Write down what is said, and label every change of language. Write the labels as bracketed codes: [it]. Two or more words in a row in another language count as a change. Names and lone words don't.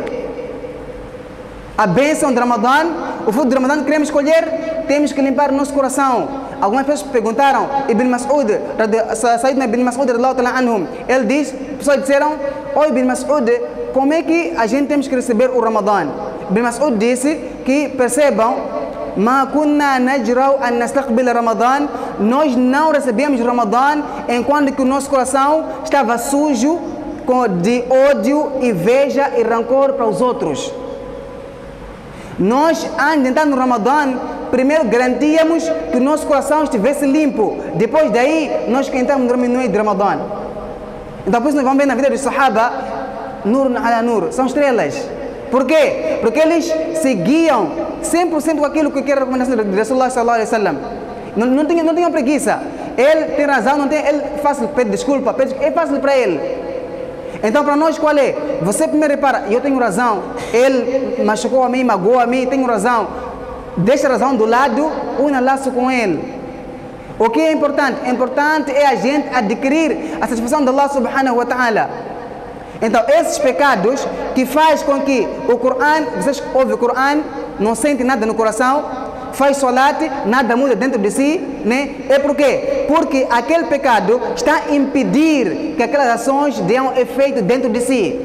[pt] A bênção do Ramadã, o fruto do Ramadã que queremos colher, temos que limpar o nosso coração. Algumas pessoas perguntaram, Ibn Mas'ud, Sayyidina Ibn Mas'ud, ele diz, pessoas disseram, Ibn Mas'ud, como é que a gente temos que receber o Ramadã? Ibn Mas'ud disse que, percebam, [ar] ما كنا نجرؤ أن نستقبل رمضان, [pt] nós não recebemos o Ramadã enquanto que o nosso coração estava sujo de ódio, inveja e rancor para os outros. Nós, antes de entrar no Ramadã, primeiro garantíamos que o nosso coração estivesse limpo. Depois daí, nós que entramos no meio do Ramadã. Então, por isso nós vamos ver na vida dos Sahaba, [ar] نور على نور, [pt] são estrelas. Por quê? Porque eles seguiam 100% com aquilo que era a recomendação de Rasulullah [ar] صلى الله عليه وسلم. [pt] Não tinham preguiça. Ele tem razão, não tem, ele fácil, pede desculpa, é fácil para ele. Então, para nós, qual é? Você primeiro repara, eu tenho razão, ele machucou a mim, magoou a mim, tenho razão. Deixa a razão do lado, una laço com ele. O que é importante? Importante é a gente adquirir a satisfação de Allah [ar] سبحانه وتعالى. [pt] Então, esses pecados que faz com que o Corão, vocês ouvem o Corão, não sentem nada no coração, faz salat, nada muda dentro de si, né? É por quê? Porque aquele pecado está a impedir que aquelas ações deem efeito dentro de si.